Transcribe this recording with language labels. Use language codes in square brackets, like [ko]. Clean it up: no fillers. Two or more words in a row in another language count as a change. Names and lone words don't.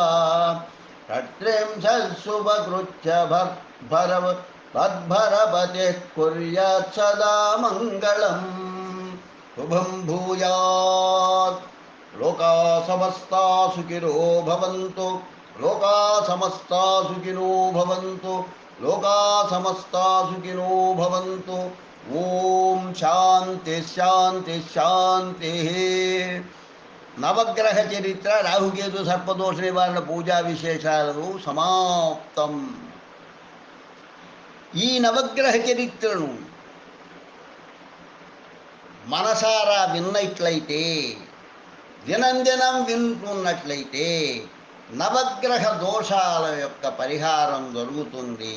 [sa] षट्त्रिंशत्सुभकृच्च तद्भरपतिः कुर्यात् सदा मङ्गलम् शुभं भूयात् लोका समस्ता सुखिनो भवन्तु लोका समस्ता सुखिनो भवन्तु लोका समस्ता सुखिनो भवन्तु ఓం శాంతి శాంతి శాంతి. [te] నవగ్రహ చరిత్ర రాహుకేతు సర్పదోష నివారణ పూజా విశేషాలు సమాప్తం. ఈ నవగ్రహ చరిత్రను మనసారా విన్నట్లయితే, దినం వింటున్నట్లయితే నవగ్రహ దోషాల యొక్క పరిహారం జరుగుతుంది.